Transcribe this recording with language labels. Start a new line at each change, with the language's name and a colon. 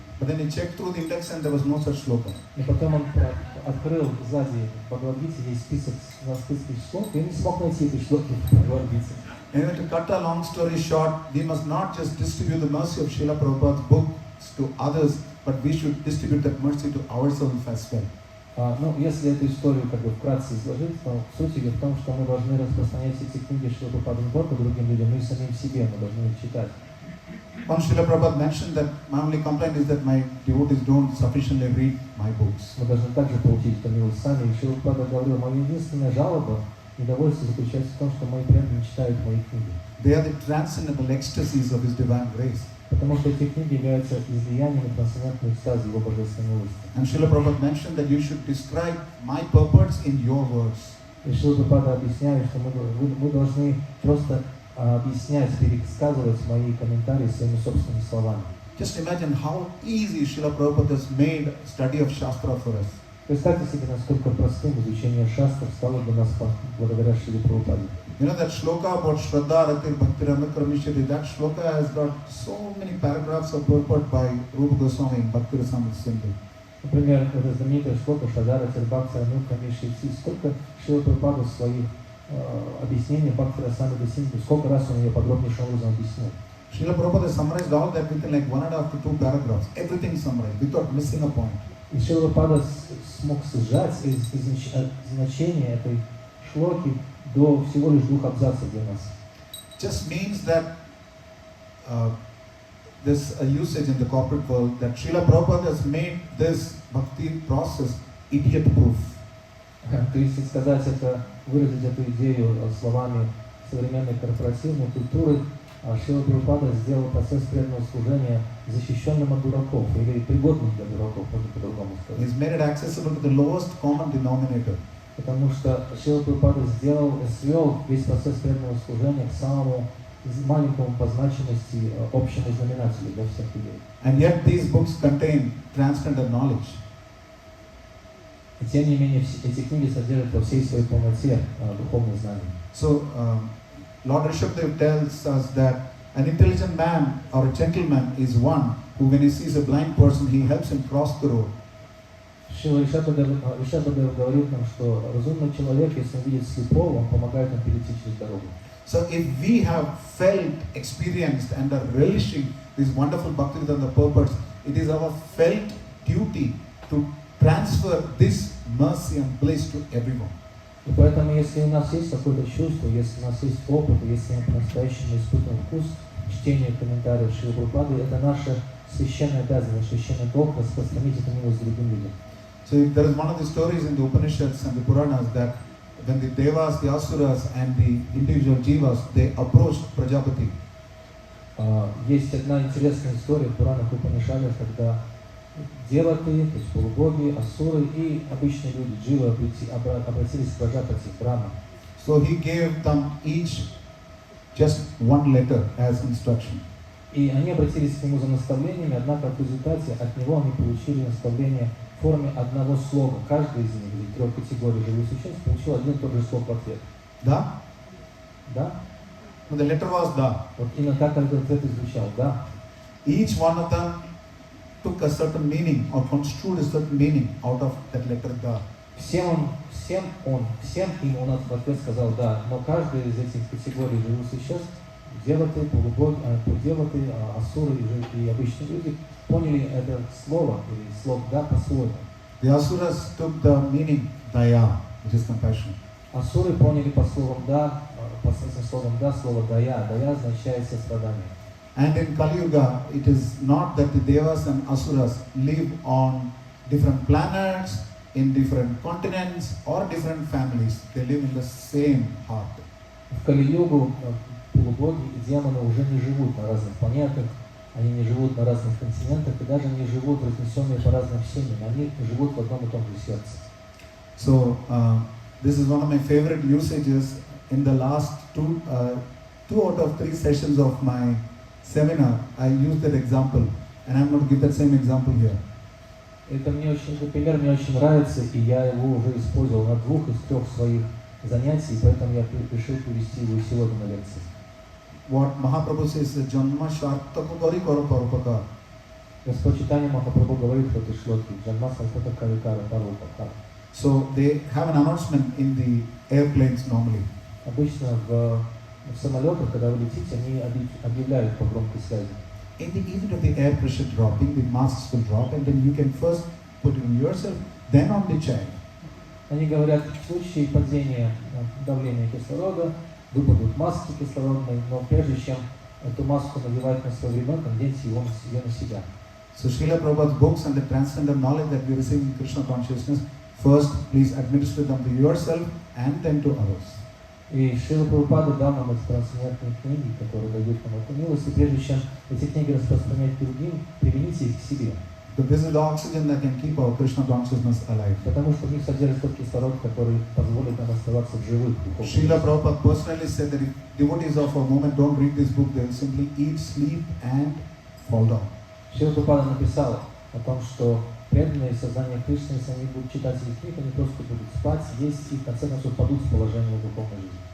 English: But then he checked through the index and there was no such shloka.
Russian: И потом он открыл сзади в Бхагавад-гите, есть список шлок, и не смог найти эти шлоки в Бхагавад-гите.
English: Anyway, to cut a long story short, we must not just distribute the mercy of Srila Prabhupada's books to others, but we should distribute that mercy to ourselves as well.
Russian: Если эту историю вкратце изложить, то суть ее в том, что мы должны распространять эти книги Шрила Прабхупады не только другим людям, но и самим себе, мы должны их читать.
English: Once Srila Prabhupada mentioned that my only complaint is that my devotees don't sufficiently read my books.
Russian: Мы должны также получить эту милость сами. И Шрила Прабхупада говорил: моя единственная жалоба, недовольство заключается в том, что мои преданные не читают мои книги.
English: They are the transcendental ecstasies of His divine grace.
Russian: Потому что эти книги являются излиянием трансцендентной экстазии Его божественной милости.
English: And Srila Prabhupada mentioned that you should describe my purports in your words.
Russian: И Шрила Прабхупада объясняет, что мы должны просто объяснять, пересказывать мои комментарии своими собственными словами.
English: Just imagine how easy Srila Prabhupada has made study of Shastra for us.
Russian: Представьте себе, насколько простым изучение шастр стало для нас благодаря Шриле Прабхупаде.
English: You know that shloka about
Sanskrit: Shraddha Ratir Bhakti Ramakramishati,
English: that shloka has got so many paragraphs of purport by Rupa Goswami in Bhakti Rasamrita Sindhu.
Russian: Например, это знаменитая шлока
Sanskrit: Шрадара Тирбхакти Рамукрамишти.
Russian: Сколько Шрила Прабхупада в своих объяснениях Бхакти Расамрита Синдху, сколько раз он ее подробнейшим образом объяснил.
English: Srila Prabhupada summarized all that within like 1.5 to 2 paragraphs. Everything summarized without missing a point.
Russian: И Шрила Прабхупада смог сжать значение этой шлоки до всего лишь 2 абзацев для нас.
English: Just means that there's a usage in the corporate world that Srila Prabhupada has made this bhakti process idiot-proof.
Russian: То есть сказать это, выразить эту идею словами современной корпоративной культуры, Шрила Прабхупада сделал процесс преданного служения защищенным от дураков или пригодным для дураков, можно по-другому сказать.
English: He's made it accessible to the lowest common denominator.
Russian: Потому что Шрила Прабхупада свел весь процесс преданного служения к самому маленькому по значимости общему знаменателю для всех людей.
English: And yet these books contain transcendental knowledge.
Russian: И тем не менее эти книги содержат во всей своей полноте духовные знания.
English: So Lord Rishabdev tells us that an intelligent man or a gentleman is one who, when he sees a blind person, he helps him cross the road.
Russian: Шрила Ришабхадев говорит нам, что разумный человек, если он видит слепого, он помогает ему перейти через дорогу.
English: So if we have felt, experienced and are relishing these wonderful Bhaktivedanta purports, it is our felt duty to transfer this mercy and bliss to everyone.
Russian: И поэтому, если у нас есть какое-то чувство, если у нас есть опыт, если мы по-настоящему испытываем вкус чтения комментариев Шрилы Прабхупады, это наша священная обязанность, священный долг распространить эту милость другим людям.
English: So there is one of the stories in the Upanishads and the Puranas that when the Devas, the Asuras and the individual Jivas, they approached Prajapati.
Russian: Есть одна интересная история в Пуранах и Упанишадах, когда деваты, то есть полубоги, асуры и обычные люди, дживы, обратились к Праджапати, Брахме.
English: So he gave them each just one letter as instruction.
Russian: И они обратились к нему за наставлениями, однако в результате от него они получили наставление в форме одного слога. Каждый из них, из 3 категорий живых существ, получил один и тот же слог в ответ.
English: Da?
Russian: Да?
English: No, the letter was Da.
Russian: Вот именно так этот ответ и звучал, да.
English: Each one of them took a certain meaning or construed a certain meaning out of that letter Da.
Russian: Всем им он в ответ сказал да, но каждый из этих категорий живых существ, деваты, полубоги, деваты, асуры и обычные люди, поняли это слово или слог да по-своему.
English: The Asuras took the meaning Daya, which is compassion.
Russian: Асуры поняли по словам да, по словам да, слово дая. Дая означает сострадание.
English: And in Kali Yuga, it is not that the Devas and Asuras live on different planets, in different continents or different families. They live in the same heart.
Russian: В Кали-югу полубоги и демоны уже не живут на разных планетах, они не живут на разных континентах и даже не живут разнесенные по разным семьям, они живут в одном и том же сердце.
English: So this is one of my favorite usages in the last two out of 3 sessions of my seminar. I used that example, and I'm going to give that same example here.
Russian: Этот пример мне очень нравится, и я его уже использовал на 2 из 3 своих занятий, поэтому я решил привести его сегодня на лекции.
English: What Mahaprabhu says is
Sanskrit: Janma Shartaka Kari Karo Parupaka.
Russian: Господь Чайтанья Махапрабху говорит в этой шлоке
Sanskrit: Джанма Сарпата Карикара Парупака.
English: So they have an announcement in the airplanes normally.
Russian: Обычно в самолетах, когда вы летите, они объявляют по громкой связи.
English: In the event of the air pressure dropping, the masks will drop, and then you can first put it on yourself, then on the child.
Russian: Они говорят, в случае падения давления кислорода выпадут маски кислородные, но прежде чем эту маску надевать на своего ребенка, наденьте ее на себя.
English: So Srila Prabhupada's books and the transcendental knowledge that we receive in Krishna consciousness, first please administer them to yourself and then to others.
Russian: И Шрила Прабхупада дал нам эти трансцендентные книги, которые дают нам эту милость, и прежде чем эти книги распространять другим, примените их к себе.
English: So this is the oxygen that can keep our Krishna consciousness alive.
Russian: Потому что в них содержится тот кислород, который позволит нам оставаться в живых.
English: Srila Prabhupada personally said that if devotees of a moment don't read this book, they will simply eat, sleep and fall down.
Russian: Шрила Прабхупада написал о том, что преданные сознания Кришны, если они будут читать этих книг, они просто будут спать, есть и в конце концов падут с положения духовной жизни.